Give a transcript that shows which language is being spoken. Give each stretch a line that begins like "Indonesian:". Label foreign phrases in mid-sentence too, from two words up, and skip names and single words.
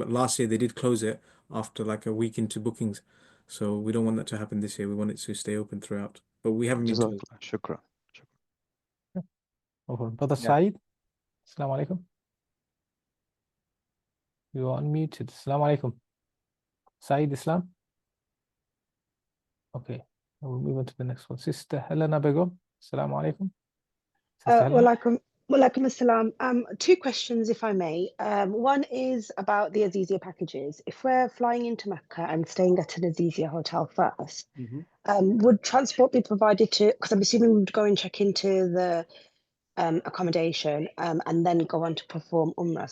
English: But last year they did close it after like a week into bookings, so we don't want that to happen this year. We want it to stay open throughout, but we haven't been told. Shukran. Brother Saeed,
Arabic: السلام عليكم.
English: You are unmuted.
Arabic: السلام عليكم.
English: Saeed Islam. Okay, we'll move on to the next one. Sister Helena Begum.
Arabic: السلام عليكم. وعليكم السلام.
English: Two questions, if I may. One is about the Azizia packages. If we're flying into Mecca and staying at an Azizia hotel first, would transport be provided to, because I'm assuming we would go and check into the accommodation and then go on to perform Umrah.